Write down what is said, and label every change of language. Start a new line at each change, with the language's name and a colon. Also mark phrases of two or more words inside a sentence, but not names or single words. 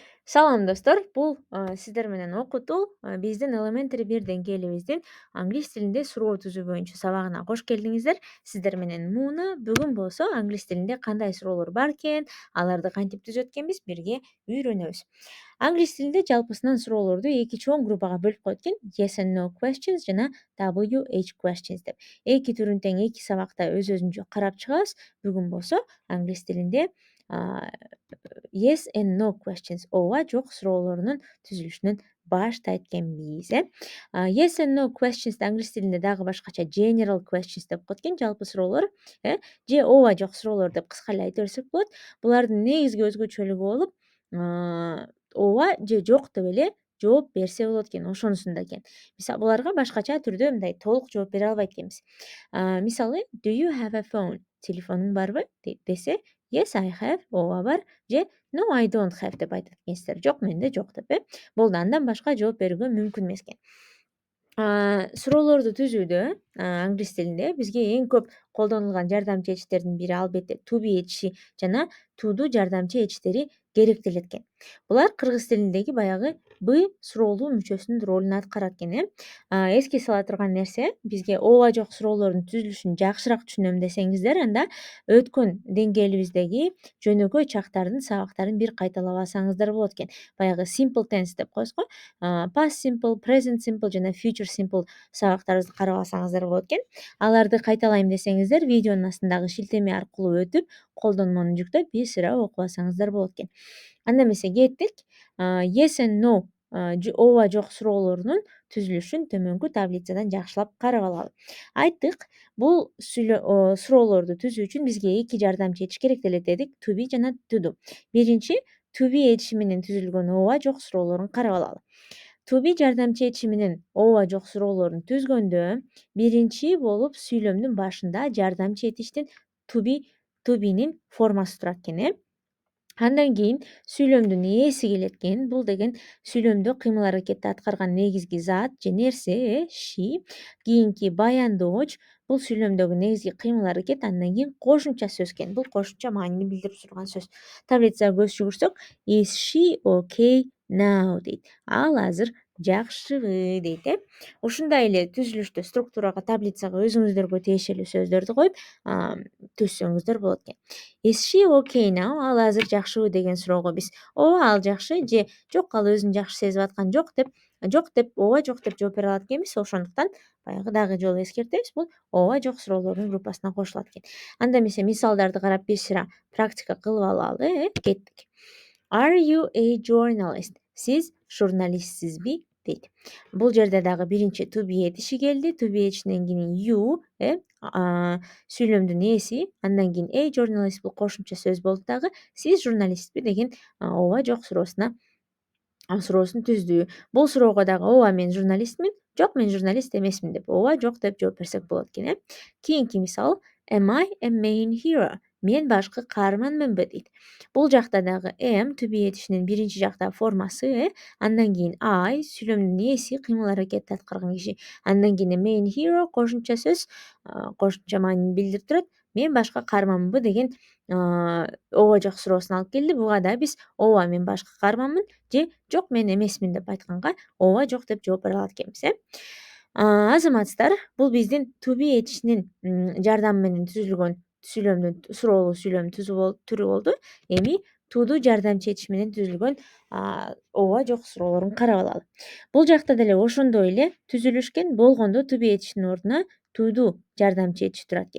Kyrgyz: Салам достор, бул сиздер менен окутуу биздин Elementary 1 деңгээлибиздин англис тилинде суроо түзүү боюнча сабагына кош келдиңиздер. Сиздер менен Муна. Бүгүн болсо англис тилинде кандай суроолор бар экен, аларды кантип түзөт экенбиз бирге үйрөнөбүз. Англис тилинде жалпысынан суроолорду эки чоң группага бөлүп коет экен.
English: Yes and no questions жана WH questions деп.
Kyrgyz: Эки түрүн тең эки сабакта өз-өзүнчө карап чыгабыз. Бүгүн болсо англис тилинде
English: yes and no questions
Kyrgyz: ооба жок суроолорунун түзүлүшүнөн баштайт экенбиз.
English: Yes and no questions
Kyrgyz: англис тилинде дагы башкача
English: general questions
Kyrgyz: деп коет экен, жалпы суроолор, же ооба жок суроолор деп кыска эле айта берсек болот. Булардын негизги өзгөчөлүгү болуп, ооба же жок деп эле жооп берсе болот экен, ошонусунда экен. Мисалы буларга башкача түрдө мындай толук жооп бере албайт экенбиз.
English: Мисалы do you have a phone?
Kyrgyz: Телефонуң барбы десе,
English: yes I have,
Kyrgyz: ооба бар, же
English: no I don't have
Kyrgyz: деп айтат экенсиздер. Жок, менде жок деп. Болду, андан башка жооп берүүгө мүмкүн эмес экен. Суроолорду түзүүдө англис тилинде бизге эң көп колдонулган жардамчы эчтердин бири албетте
English: to be
Kyrgyz: эчи жана to'ду жардамчы эчтери керектелет экен. Булар кыргыз тилиндеги баягы бы суроолуу мүчөсүнүн ролун аткарат экен. Эске сала турган нерсе, бизге ооба жок суроолордун түзүлүшүн жакшыраак түшүнөм десеңиздер, анда өткөн деңгээлибиздеги жөнөкөй чактардын сабактарын бир кайталап алсаңыздар болот экен. Баягы
English: simple tense
Kyrgyz: деп коебуз го.
English: Past simple, present simple
Kyrgyz: жана
English: future simple
Kyrgyz: сабактарыбызды карап алсаңыздар болот экен. Аларды кайталайм десеңиздер, видеонун астындагы шилтеме аркылуу өтүп, колдонмону жүктөп, бир сыйра окуп алсаңыздар болот экен. Анда эмесе кеттик.
English: Yes and no
Kyrgyz: ооба жок суроолорунун түзүлүшүн төмөнкү таблицадан жакшылап карап алалы. Айттык, бул суроолорду түзүү үчүн бизге эки жардамчы эч керектелет дедик,
English: to be жана to do.
Kyrgyz: Биринчи
English: to be
Kyrgyz: эчи менен түзүлгөн ооба жок суроолорун карап алалы.
English: To be
Kyrgyz: жардамчы эчи менен ооба жок суроолорун түзгөндө биринчи болуп сүйлөмдүн башында жардамчы этиштин
English: to be'нин
Kyrgyz: формасы турат экен. Андан кийин сүйлөмдүн ээси келет экен. Бул деген сүйлөмдө кыймыл аракетти аткарган негизги зат же нерсе, she. Кийинки баяндооч бул сүйлөмдөгү негизги кыймыл аракет, андан кийин кошумча сөз экен. Бул кошумча маанини билдирип турган сөз. Таблицага көз жүгүрсөк,
English: is she okay now дейт.
Kyrgyz: Ал азыр жакшыбы дейт. Ушундай эле түзүлүштө структурага, таблицага өзүңүздөргө тиешелүү сөздөрдү коюп түзсөңүздөр болот экен.
English: Is she okay now?
Kyrgyz: Ал азыр жакшыбы деген суроого биз ооба ал жакшы же жок ал өзүн жакшы сезип аткан жок деп ооба жок деп жооп бере алат экенбиз. Ошондуктан баягы дагы жолу эскертебиз, бул ооба жок суроолордун группасына кошулат экен. Анда эмесе мисалдарды карап бир сыйра практика кылып алалы. Кеттик.
English: Are you a journalist?
Kyrgyz: Сиз журналистсизби дейт. Бул жерде дагы биринчи
English: to be
Kyrgyz: этиши келди.
English: To be
Kyrgyz: эчинен кийин you, сүйлөмдүн ээси, андан кийин
English: a journalist
Kyrgyz: бул кошумча сөз болду дагы. Сиз журналистпи деген ооба жок суроосун түздү. Бул суроого дагы ооба мен журналистмин, жок мен журналист эмесмин деп ооба жок деп жооп берсек болот экен.
English: Кийинки мисал am I a main hero?
Kyrgyz: Мен башкы каарманмынбы дейт. Бул жакта дагы am to be этишинин биринчи жакта формасы, андан кийин I сүйлөмдүн ээси, кыймыл аракетти аткарган киши, андан кийин
English: main hero
Kyrgyz: кошумча сөз, кошумча маанини билдирип турат. Мен башкы каарманмынбы деген ооба жок суроосун алып келди. Буга да биз ооба мен башкы каарманмын же жок мен эмесмин деп айтканга ооба жок деп жооп бере алат экенбиз. Азаматсыздар, бул биздин
English: to be
Kyrgyz: этишинин жардамы менен түзүлгөн сүйлөмдүн суроолуу сүйлөм түрү болду. Эми to'ду жардамчы этиш менен түзүлгөн ооба жок суроолорун карап алалы. Бул жакта деле ошондой эле түзүлүшкен, болгондо
English: to be
Kyrgyz: этишинин ордуна to'ду жардамчы этиш турат экен.